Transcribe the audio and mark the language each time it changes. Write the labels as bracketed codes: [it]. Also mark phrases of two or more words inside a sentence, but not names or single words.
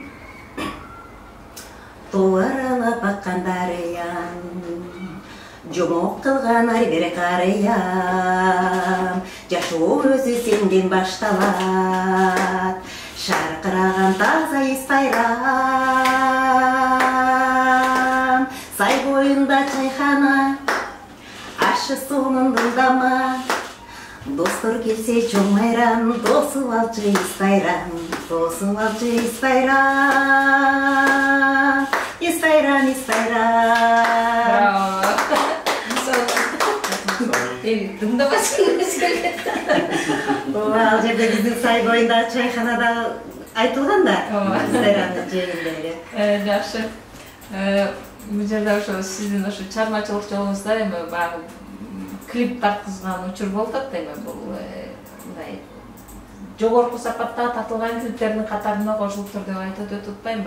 [ky] Тоо аралап аккан дарыян, жомок кылган ар бир карыям, жашоо өзү сенден башталат, шаркыраган таза эс байрам, сай боюнда чайхана, ашы суунун дылдама, достор келсе чоң майрам, тосуп алчу эс байрам, тосуп алчу эс байрам, эс байрам, эс байрам. Тыңдабасыңыз келет. Ал жерде биздин сай боюнда чайханада айтылган да. Эс байрамдын жеринде эле. Жакшы. Бул жерде ошо сиздин ошо чыгармачылык жолуңузда эми баягы клип тарткызган учур болуп атат эми бул мындай жогорку сапатта тартылган клиптердин катарына кошулуптур деп айтып атпаймынбы?